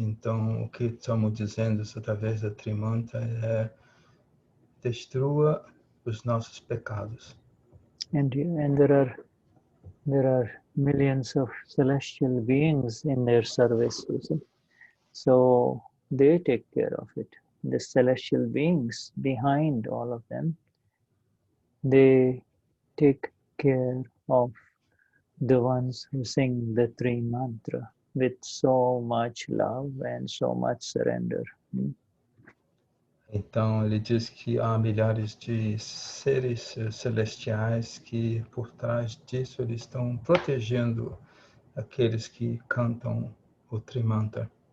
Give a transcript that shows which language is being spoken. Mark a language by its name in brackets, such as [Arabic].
[Portuguese] Então, o que estamos dizendo através da Trimanta é: destrua os nossos pecados. [English] And there are millions of celestial beings in their service, you see. So they take care of it. The celestial beings behind all of them, they take care of the ones who sing the Tri Mantra with so much love and so much surrender. [Portuguese] Então, ele diz que há milhares de seres celestiais que, por trás disso, eles estão protegendo aqueles que cantam o Trimantra.